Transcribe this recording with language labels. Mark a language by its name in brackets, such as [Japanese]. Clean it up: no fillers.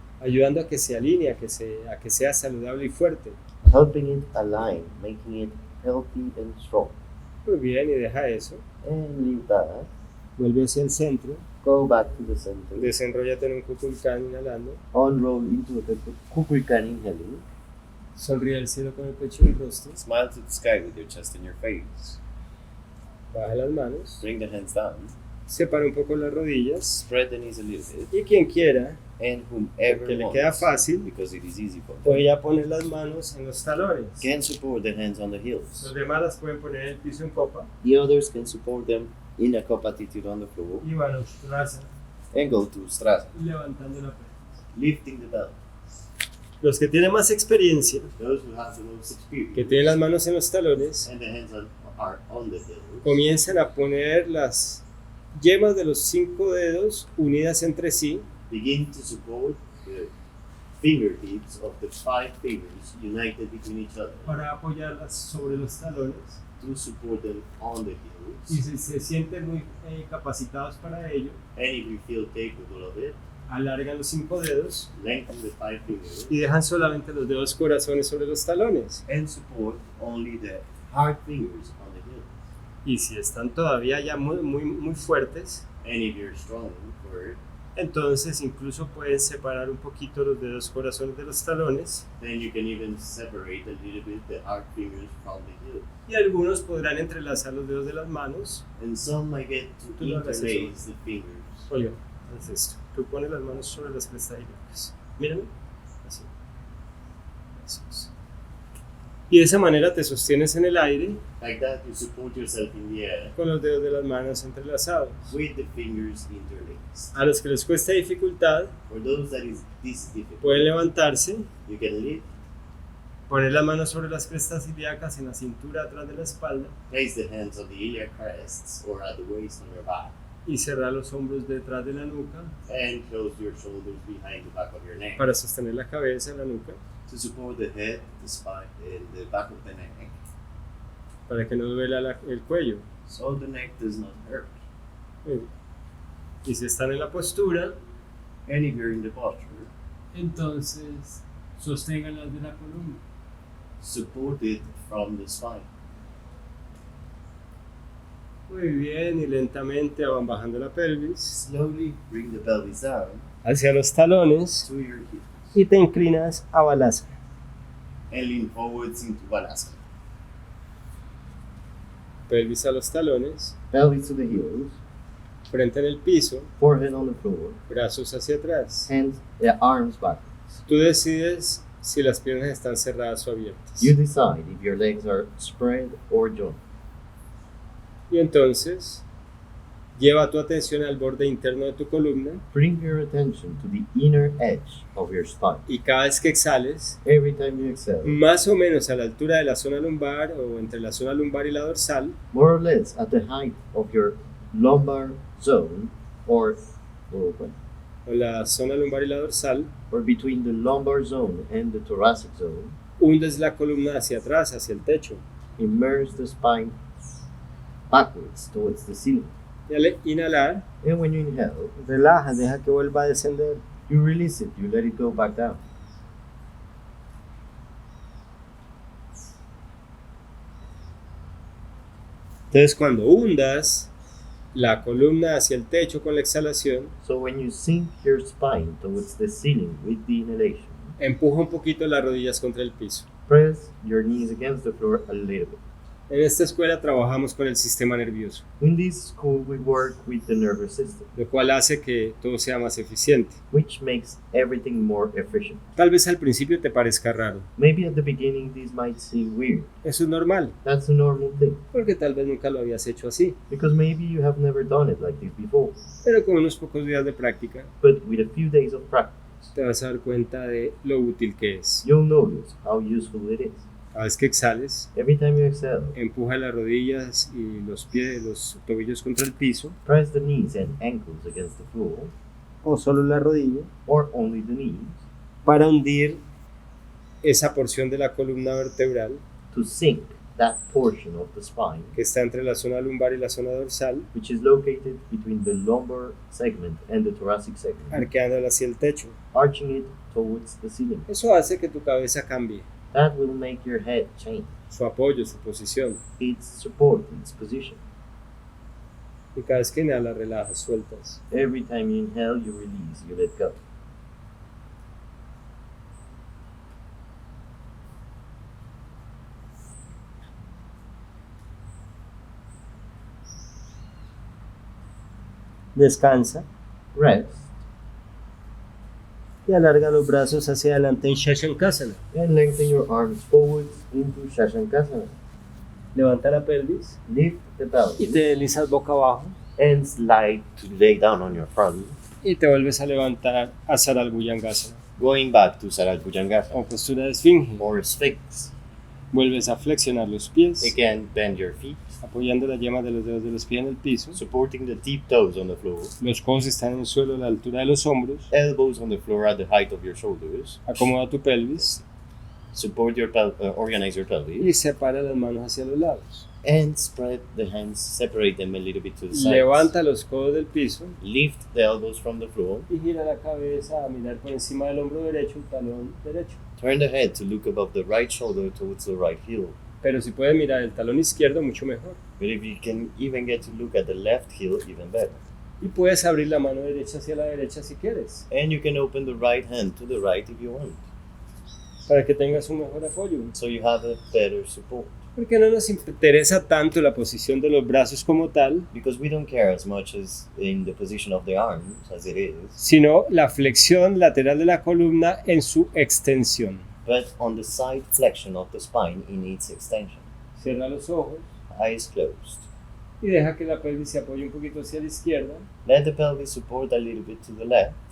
[Spanish] ayudando a que se alinee, a que sea saludable y fuerte. [English] helping it align, making it healthy and strong. [Spanish] Muy bien, y deja eso. [English] And leave that. [Spanish] Vuelve hacia el centro, [English] Go back to the center. [Spanish] desenróllate en un kukulkan inhalando, [English] Unroll into a kukulkan inhaling. [Spanish] sonríe al cielo con el pecho y el rostro, [English] Smile to the sky with your chest and your face. [Spanish] baja las manos, [English] Bring the hands down. [Spanish] separa un poco las rodillas [English] Spread the knees a little bit. [Spanish] y quien quiera, [English] And whomever [Spanish] que le [English] wants, [Spanish] queda fácil, [English] because it is easy for them, [Spanish] puede ya poner las manos en los talones. [English] can support the hands on the [Spanish] Los [English] heels. [Spanish] demás las pueden poner en el piso en copa [English] The others can support them in a cup attitude on the floor [Spanish] y van a Ustrasana, [English] and go to Ustrasana, [Spanish] levantando la pelvis. [English] lifting the belt. [Spanish] Los que tienen más experiencia, [English] Those who have the most [Spanish] que [English] experience [Spanish] tienen las manos en los talones, [English] and the hands are on the heels, [Spanish] comienzan a poner las yemas de los 5 dedos unidas entre sí [English] begin to support the fingertips of the 5 fingers united between each other [Spanish] para apoyarlas sobre los talones. [English] to support them on the [Spanish] Y [English] heels. [Spanish] si se sienten muy capacitados para ello, [English] And if you feel capable of it, [Spanish] alargan los 5 dedos [English] lengthen the 5 fingers [Spanish] y dejan solamente los dedos corazones sobre los talones. [English] and support only the hard fingers on the heels. [Spanish] Y si están todavía ya muy fuertes, [English] And if you're strong for it, [Spanish] entonces incluso pueden separar un poquito los dedos corazones de los talones [English] then you can even separate a little bit the hard fingers from the heels. [Spanish] y algunos podrán entrelazar los dedos de las manos. [English] And some might get to [Spanish] Tú lo hagas [English] interlace the fingers. [Spanish] Oiga, haz esto. Tú pones las manos sobre las crestadillas. Mírame. Así. Eso es. Y de esa manera te sostienes en el aire [English] Like that, you support yourself in the air [Spanish] con los dedos de las manos entrelazados. [English] with the fingers interlaced. [Spanish] A los que les cuesta dificultad, [English] For those that is this difficult, [Spanish] pueden levantarse, [English] you can lift, [Spanish] poner las manos sobre las crestas ilíacas en la cintura atrás de la espalda [English] place the hands on the iliac crests or at the waist on your back, [Spanish] y cerrar los hombros detrás de la nuca [English] and close your shoulders behind the back of your neck [Spanish] para sostener la cabeza en la nuca, [English] to support the head, the spine, and the back of the neck, [Spanish] para que no duela el cuello. [English] so the neck does not hurt. [Spanish] Y si están en la postura, [English] And if you're in the posture, [Spanish] entonces sosténganlas de la columna. [English] support it from the spine. [Spanish] Muy bien, y lentamente van bajando la pelvis [English] Slowly bring the pelvis down [Spanish] hacia los talones [English] to your hips [Spanish] y te inclinas a balasana. [English] and lean forwards into balasana. [Spanish] pelvis a los talones, [English] pelvis to the heels, [Spanish] frente en el piso, [English] forehead on the floor, [Spanish] brazos hacia atrás. [English] arms backwards. [Spanish] Tú decides si las piernas están cerradas o abiertas. [English] You decide if your legs are spread or joined. [Spanish] Y entonces, lleva tu atención al borde interno de tu columna [English] Bring your attention to the inner edge of your spine. [Spanish] y cada vez que exhales, [English] Every time you exhale, [Spanish] más o menos a la altura de la zona lumbar o entre la zona lumbar y la dorsal, [English] more or less at the height of your lumbar zone or [Spanish] la zona lumbar y la dorsal, [English] between the lumbar zone and the thoracic zone, [Spanish] hundes la columna hacia atrás, hacia el techo. [English] immerse the spine backwards towards the ceiling. [Spanish] Y al inhalar, [English] And when you inhale, [Spanish] relaja, deja que vuelva a descender. [English] you release it, you let it go back down. [Spanish] Entonces, cuando hundas la columna hacia el techo con la exhalación, [English] So when you sink your spine towards the ceiling with the inhalation, [Spanish] empuja un poquito las rodillas contra el piso. [English] press your knees against the floor a little bit. [Spanish] En esta escuela trabajamos con el sistema nervioso, [English] In this school, we work with the nervous system, [Spanish] lo cual hace que todo sea más eficiente. [English] which makes everything more efficient. [Spanish] Tal vez al principio te parezca raro. [English] Maybe at the beginning this might seem weird. [Spanish] Eso es normal, [English] That's a normal thing, [Spanish] porque tal vez nunca lo habías hecho así. [English] because maybe you have never done it like this before. [Spanish] Pero con unos pocos días de práctica, [English] But with a few days of practice, [Spanish] te vas a dar cuenta de lo útil que es. [English] you'll notice how useful it is. [Spanish] Cada vez que exhales, [English] Every time you exhale, [Spanish] empuja las rodillas y los pies, los tobillos contra el piso, [English] press the knees and ankles against the floor, [Spanish] o solo la rodilla, [English] or only the knees, [Spanish] para hundir esa porción de la columna vertebral [English] to sink that portion of the spine [Spanish] que está entre la zona lumbar y la zona dorsal, [English] which is located between the lumbar segment and the thoracic segment, [Spanish] arqueándola hacia el techo. [English] arching it towards the ceiling. [Spanish] Eso hace que tu cabeza cambie, [English] That will make your head change, [Spanish] su apoyo, su posición. [English] its support, its position. [Spanish] Y cada vez que inhalas, relajas, sueltas. [English] Every time you inhale, you release, you let go. [Spanish] Descansa [English] Rest [Spanish] y alarga los brazos hacia adelante en shashankasana. [English] and lengthen your arms forwards into shashankasana. [Spanish] Levanta la pelvis [English] Lift the [Spanish] y [English] pelvis [Spanish] te deslizas boca abajo [English] and slide to lay down on your front, [Spanish] y te vuelves a levantar a saral bhujangasana [English] going back to saral bhujangasana [Spanish] o postura de esfinge. [English] or sphinx. [Spanish] Vuelves a flexionar los pies, [English] Again, bend your feet, [Spanish] apoyando las yemas de los dedos de los pies en el piso. [English] supporting the deep toes on the floor, [Spanish] Los codos están en el suelo a la altura de los hombros. [English] elbows on the floor at the height of your shoulders. [Spanish] Acomoda tu pelvis [English] Support your organize your [Spanish] y [English] pelvis [Spanish] separa las manos hacia los lados. [English] and spread the hands, separate them a little bit to the sides. [Spanish] Levanta los codos del piso [English] Lift the elbows from the floor. [Spanish] y gira la cabeza a mirar por encima del hombro derecho, el talón derecho. [English] Turn the head to look above the right shoulder towards the right heel. [Spanish] Pero si puedes mirar el talón izquierdo, mucho mejor. [English] But if you can even get to look at the left heel, even better. [Spanish] Y puedes abrir la mano derecha hacia la derecha si quieres, [English] And you can open the right hand to the right if you want, [Spanish] para que tengas un mejor apoyo. [English] so you have a better support. [Spanish] Porque no nos interesa tanto la posición de los brazos como tal, [English] Because we don't care as much as in the position of the arms as it is, [Spanish] sino la flexión lateral de la columna en su extensión. [English] but on the side flexion of the spine in its extension. [Spanish] Cierra los ojos [English] Eyes closed. [Spanish] y deja que la pelvis se apoye un poquito hacia la izquierda [English] Let the pelvis support a little bit to the left.